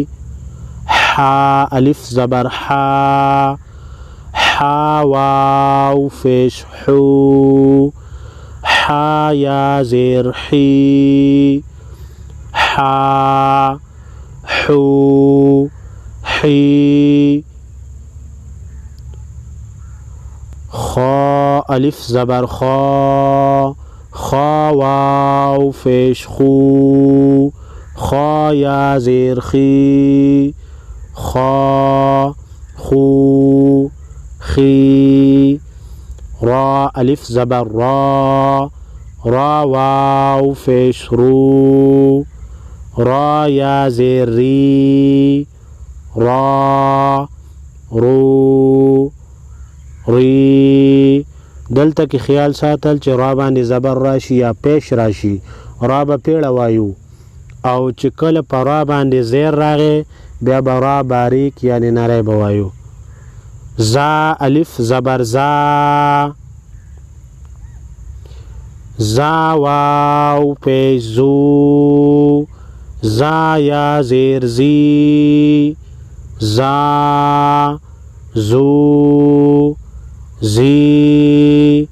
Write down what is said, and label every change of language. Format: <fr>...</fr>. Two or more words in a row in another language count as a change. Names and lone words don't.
<ps>حا الف زبر حا، حا واو فيش حو. حا یا زیر حی، حا حو حی. خا الف زبر خا، خا واو فيش خو. خا یا زیر خی، خا خو خی. را الف زبر را، را واو فيش رو. را یا زیر ری، را رو ری. دلته کې خیال ساتل چې را باندې زبر راشي یا پیش راشي، را به پیړه وایو، او چې کله په را باندې زیر راغی بیا به را باریک یعنی نری به وایو. زا الف زبر زا، زا واو پیش زو. زا یا زیر زی، زا زو زی.</ps>